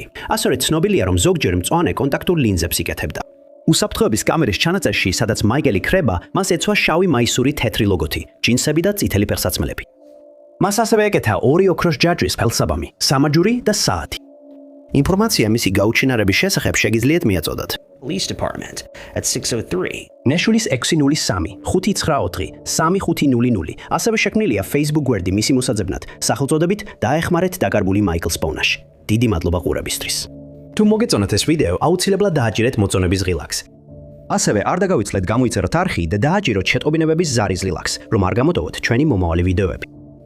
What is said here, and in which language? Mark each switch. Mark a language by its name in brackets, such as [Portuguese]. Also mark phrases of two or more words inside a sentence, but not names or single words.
[Georgian] ასევე ცნობილია, რომ ზოგჯერ მწვანე კონტაქტურ ლინზებს იკეთებდა. უსაფრთხოების კამერის ჩანაწერში, სადაც მაიკლი ქრება, მას ეცვა შავი მაისური თეთრი ლოგოთი, ჯინსები და წითელი ფეხსაცმელები. მას ასევე ეკეთა 2 ოქროს ჯაჭვის ფელსაბამი, სამაჯური და საათი. ინფორმაცია მისი გაუჩინარების შესახებ შეგიძლიათ მიაწოდოთ. [English] Police Department at 603. [Georgian] ნეშულის 603 594 3500. ასევე შექმნილია Facebook გვერდი მისი მოსაძებნად, სახელწოდებით დაეხმარეთ დაკარგული მაიკლს პოვნაში. დიდი მადლობა ყურებისთვის. თუ მოგეწონათ ეს ვიდეო, აუცილებლად დააჭირეთ მოწონების ღილაკს. ასევე არ დაგავიწყლეთ გამოიწეროთ არხი და დააჭიროთ შეტყობინებების ზარის ღილაკს, რომ არ გამოტოვოთ ჩვენი მომავალი ვიდეოები.